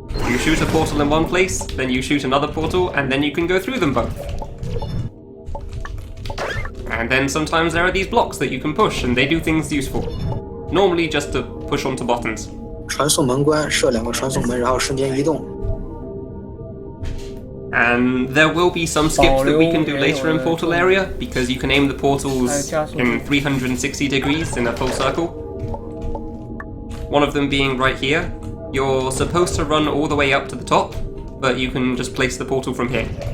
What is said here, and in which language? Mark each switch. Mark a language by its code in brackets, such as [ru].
[en] You shoot a portal in one place, then you shoot another portal, and then you can go through them both. And then sometimes there are these blocks that you can push, and they do things useful. Normally just to push onto buttons. [zh] 传送门关，设2个传送门，然后瞬间移动。 [en] And there will be some skips that we can do later in portal area, because you can aim the portals in 360 degrees in a full circle. One of them being right here. You're supposed to run all the way up to the top, but you can just place the portal from here.